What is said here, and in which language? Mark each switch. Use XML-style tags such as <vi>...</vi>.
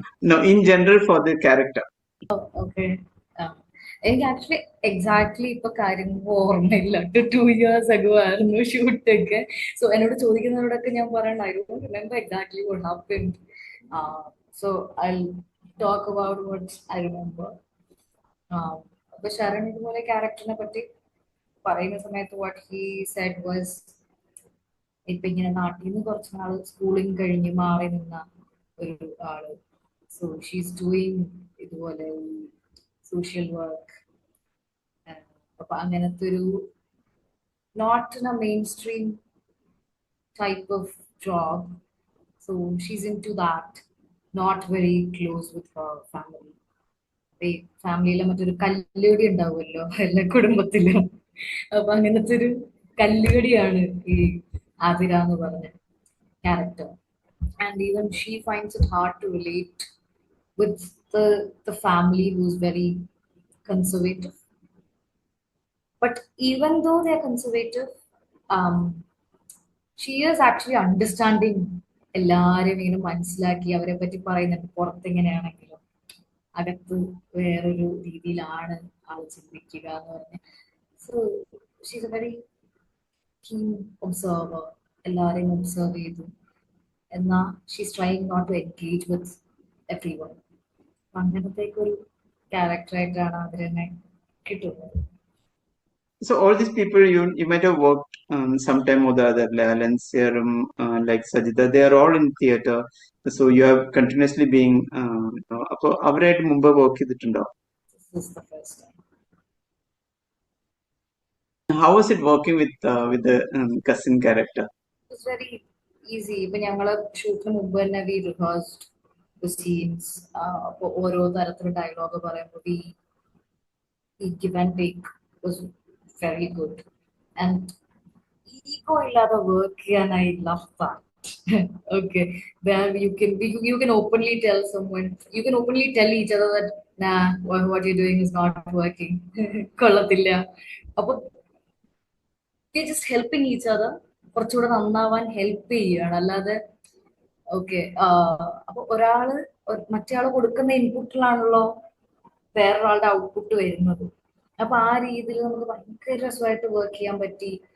<en>no, in general for the character? okay.</en> <ml>എനിക്ക് actually exactly ഇപ്പൊ കാര്യങ്ങൾ ഓർമ്മയില്ല. 2 years ago ആയിരുന്നു ഷൂട്ടൊക്കെ.</ml> <en>so</en> <ml>എന്നോട് ചോദിക്കുന്നവരോടൊക്കെ ഞാൻ പറയണ്ട</ml> <en>I don't remember exactly what happened. So I talk about what I remember.</en> <ml>അപ്പൊ ശരൺ ഇതുപോലെ ക്യാരക്ടറിനെ പറ്റി പറയുന്ന സമയത്ത്</ml> <en>what he said was,</en> <ml>ഇപ്പൊ ഇങ്ങനെ നാട്ടിൽ നിന്ന് കുറച്ച് നാള് സ്കൂളിങ് കഴിഞ്ഞ് മാറി നിന്ന ഒരു ആള്.</ml> <en>So she's doing ഇതുപോലെ social work. അപ്പൊ അങ്ങനത്തെ ഒരു not in a mainstream type of job. So she's into that, not very close with her family.</en> <ml>ഈ ഫാമിലിയിലെ മറ്റൊരു കല്ലുകടി ഉണ്ടാവുമല്ലോ എല്ലാ കുടുംബത്തിലും. അപ്പൊ അങ്ങനത്തെ ഒരു കല്ലുകടിയാണ് ഈ ആതിര എന്ന് പറഞ്ഞ character.</ml> <en>And even she finds it hard to relate with the family who's very conservative. But even though they're conservative, um, she is actually understanding</en> <ml>എല്ലാവരെയും ഇങ്ങനെ മനസ്സിലാക്കി അവരെ പറ്റി പറയുന്നുണ്ട്. പുറത്തെങ്ങനെയാണെങ്കിലും അകത്ത് വേറൊരു രീതിയിലാണ് ആൾ ചിന്തിക്കുക എന്ന് പറഞ്ഞ്.</ml> <en>So she's a very keen observer.</en> <ml>എല്ലാവരെയും ഒബ്സർവ് ചെയ്തു.</ml> <en>എന്നാ she's trying not to engage with everyone.</en> <ml>അങ്ങനത്തേക്ക് ഒരു ക്യാരക്ടറായിട്ടാണ് അതിനെ കിട്ടുന്നത്.</ml> <en>So all these people you might have worked sometime or the other, Lalan, Serum, like Sajida, they are all in theatre. So you have continuously being</en> <ml>അപ്പൊ അവരായിട്ട് മുമ്പ് work ചെയ്തിട്ടുണ്ടോ?</ml> <en>This is the first time. How was it working with the cousin character? It's very easy.</en> <ml>ഇപ്പൊ ഞങ്ങള് ഷൂട്ടിന് മുമ്പ് തന്നെ</ml> <en>We rehearsed the scenes.</en> <ml>അപ്പൊ ഓരോ തരത്തിലുള്ള ഡയലോഗ് പറയുമ്പോൾ ഈ</ml> <en>Give and take was very good.</en> <ml>And ego ഇല്ലാതെ വർക്ക് ചെയ്യാൻ</ml> <en>I love that. Okay, where you can openly tell someone, you can openly tell each other that nah, what you're doing is not working.</en> <ml>കൊള്ളത്തില്ല. അപ്പൊ</ml> <en>just helping each other</en> <ml>കുറച്ചുകൂടെ നന്നാവാൻ help ചെയ്യുകയാണ്. അല്ലാതെ okay അപ്പൊ ഒരാള് മറ്റേ ആള് കൊടുക്കുന്ന ഇൻപുട്ടിലാണല്ലോ വേറൊരാളുടെ ഔട്ട്പുട്ട് വരുന്നത്. അപ്പൊ ആ രീതിയിൽ നമുക്ക് ഭയങ്കര രസമായിട്ട് വർക്ക് ചെയ്യാൻ പറ്റി.</ml>